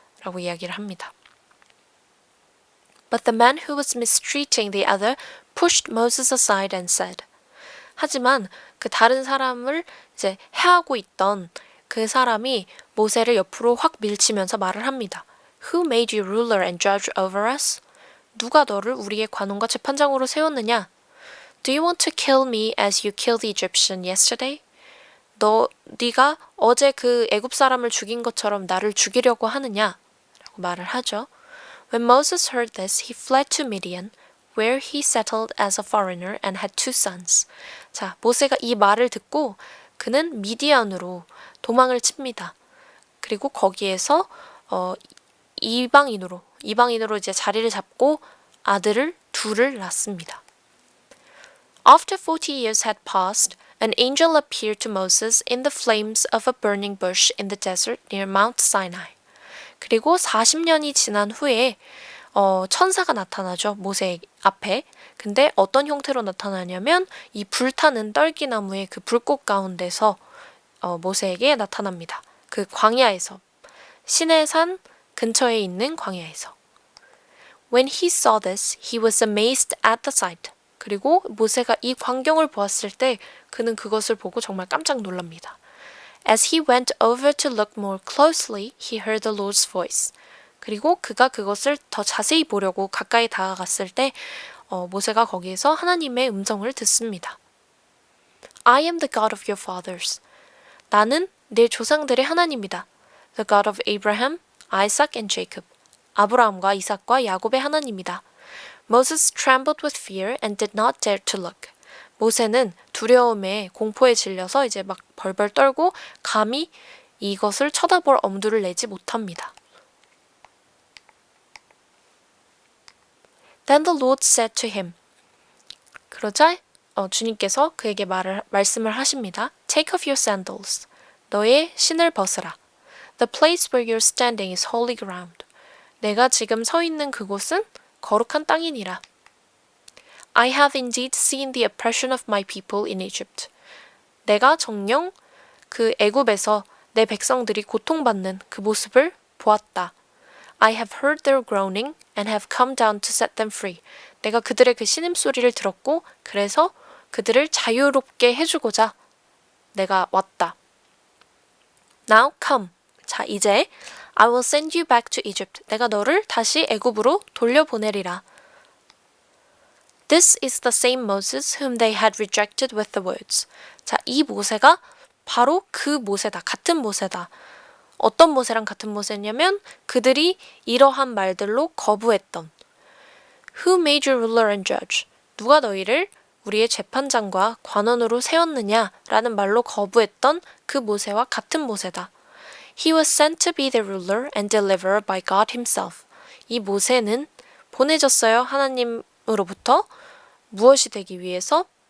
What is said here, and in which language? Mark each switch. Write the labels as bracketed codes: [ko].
[ko] 라고 이야기를 합니다. [en] But the man who was mistreating the other pushed Moses aside and said. [ko] 하지만 그 다른 사람을 이제 해하고 있던 그 사람이 모세를 옆으로 확 밀치면서 말을 합니다. [en] Who made you ruler and judge over us? [ko] 누가 너를 우리의 관원과 재판장으로 세웠느냐? [en] Do you want to kill me as you killed the Egyptian yesterday? [ko] 네가 어제 그 애굽 사람을 죽인 것처럼 나를 죽이려고 하느냐? 라고 말을 하죠. [en] When Moses heard this, he fled to Midian, where he settled as a foreigner and had 2 sons. [ko] 자, 모세가 이 말을 듣고 그는 미디안으로 도망을 칩니다. 그리고 거기에서 이방인으로 이제 자리를 잡고 아들을 2를 낳습니다. [en] After 40 years had passed, an angel appeared to Moses in the flames of a burning bush in the desert near Mount Sinai. [ko] 그리고 40년이 지난 후에 천사가 나타나죠. 모세 앞에. 근데 어떤 형태로 나타나냐면 이 불타는 떨기나무의 그 불꽃 가운데서 모세에게 나타납니다. 그 광야에서. 시내산 근처에 있는 광야에서. [en] When he saw this, he was amazed at the sight. [ko] 그리고 모세가 이 광경을 보았을 때 그는 그것을 보고 정말 깜짝 놀랍니다. [en] As he went over to look more closely, he heard the Lord's voice. [ko] 그리고 그가 그것을 더 자세히 보려고 가까이 다가갔을 때 모세가 거기에서 하나님의 음성을 듣습니다. [en] I am the God of your fathers. [ko] 나는 내 조상들의 하나님이다. [en] The God of Abraham, Isaac and Jacob. [ko] 아브라함과 이삭과 야곱의 하나님이다. [en] Moses trembled with fear and did not dare to look. [ko] 모세는 두려움에 공포에 질려서 이제 막 벌벌 떨고 감히 이것을 쳐다볼 엄두를 내지 못합니다. [en] Then the Lord said to him. [ko] 그러자 주님께서 그에게 말씀을 하십니다. [en] Take off your sandals. [ko] 너의 신을 벗으라. [en] The place where you're standing is holy ground. [ko] 내가 지금 서 있는 그곳은 거룩한 땅이니라. [en] I have indeed seen the oppression of my people in Egypt. [ko] 내가 정녕 그 애굽에서 내 백성들이 고통받는 그 모습을 보았다. [en] I have heard their groaning and have come down to set them free. [ko] 내가 그들의 그 신음소리를 들었고 그래서 그들을 자유롭게 해주고자 내가 왔다. [en] Now come. [ko] 자, 이제 [en] I will send you back to Egypt. [ko] 내가 너를 다시 애굽으로 돌려보내리라. [en] This is the same Moses whom they had rejected with the words. [ko] 자, 이 모세가 바로 그 모세다. 같은 모세다. 어떤 모세랑 같은 모세냐면 그들이 이러한 말들로 거부했던 [en] Who made you ruler and judge? [ko] 누가 너희를 우리의 재판장과 관원으로 세웠느냐라는 말로 거부했던 그 모세와 같은 모세다. [en] He was sent to be the ruler and deliverer by God himself. [ko] 이 모세는 보내졌어요. 하나님으로부터 무엇이 되기 위해서?